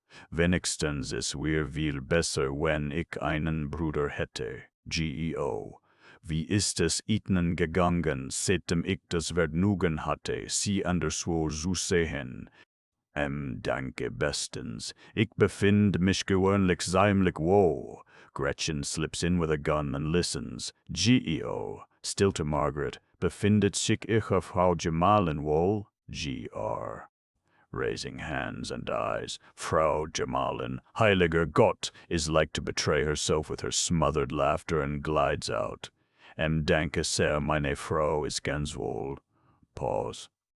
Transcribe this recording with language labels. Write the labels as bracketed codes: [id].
[de] Wenigstens es wäre viel besser, wenn ich einen Bruder hätte. GEO. Wie ist es Ihnen gegangen, seitdem ich das Vergnügen hatte, Sie anderswo zu sehen? Danke bestens. Ich befinde mich gewöhnlich ziemlich wohl. [en] Gretchen slips in with a gun and listens. GEO. Still to Margaret. [de] Befindet sich Ihre Frau Gemahlin wohl? [en] GR. Raising hands and eyes. [de] Frau Gemahlin, heiliger Gott, [en] is like to betray herself with her smothered laughter and glides out. [de] Danke sehr, meine Frau ist ganz wohl. Pause.